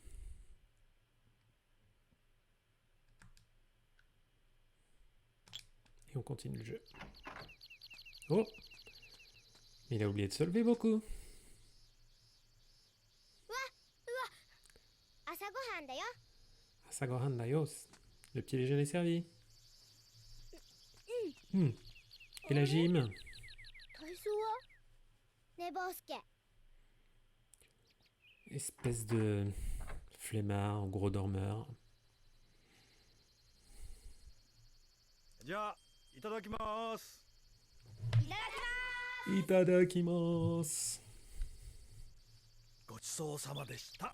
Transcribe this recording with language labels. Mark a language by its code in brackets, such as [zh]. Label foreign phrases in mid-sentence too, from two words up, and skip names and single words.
[fr] Et on continue le jeu. Oh! Il a oublié de se lever beaucoup. [ja] 朝ごはんだよ。朝ごはんだよ. [fr] Le petit déjeuner est servi. Et la gym? [ja] 体操はねえバスケ。 [fr] Espèce de flemmard, gros dormeur. [ja] じゃあいただきます。 Itadakimasu. ごちそうさまでした。